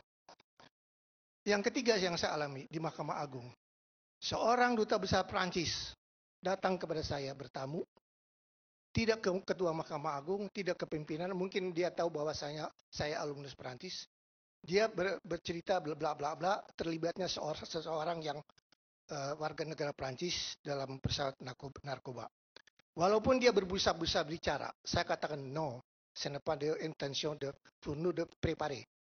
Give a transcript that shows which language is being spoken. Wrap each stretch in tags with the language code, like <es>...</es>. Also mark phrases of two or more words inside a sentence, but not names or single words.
<id>Yang ketiga yang saya alami di Mahkamah Agung, seorang duta besar Prancis datang kepada saya bertamu, tidak ke ketua Mahkamah Agung, tidak ke pimpinan, mungkin dia tahu bahwa saya alumnus Prancis. Dia bercerita bla bla bla bla, terlibatnya seseorang yang warga negara Prancis dalam pesawat narkoba. Walaupun dia berbusa-busa bicara, saya katakan no,</id> <fr>ce n'est pas de intention de pour nous de préparer.</fr>